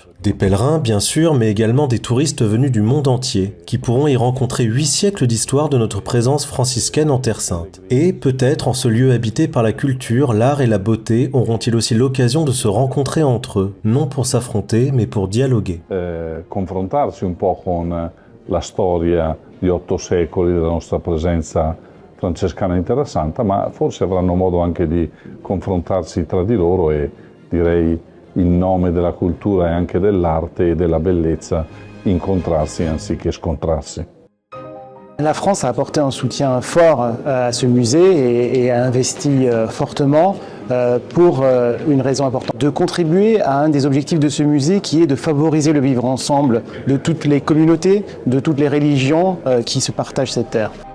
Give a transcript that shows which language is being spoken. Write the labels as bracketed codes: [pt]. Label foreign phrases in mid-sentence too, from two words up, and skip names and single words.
[fr] Des pèlerins, bien sûr, mais également des touristes venus du monde entier, qui pourront y rencontrer 8 siècles d'histoire de notre présence franciscaine en Terre Sainte. Et, peut-être, en ce lieu habité par la culture, l'art et la beauté, auront-ils aussi l'occasion de se rencontrer entre eux, non pour s'affronter, mais pour dialoguer. [it] Confrontarsi un po' con la storia di 8 secoli della nostra presenza francescana in Terra Santa, ma forse avranno modo anche di confrontarsi tra di loro e, direi, in nome della cultura e anche dell'arte e della bellezza, incontrarsi anziché scontrarsi. [fr] La France a apporté un soutien fort à ce musée et a investi fortement pour une raison importante, de contribuer à un des objectifs de ce musée qui est de favoriser le vivre ensemble de toutes les communautés, de toutes les religions qui se partagent cette terre.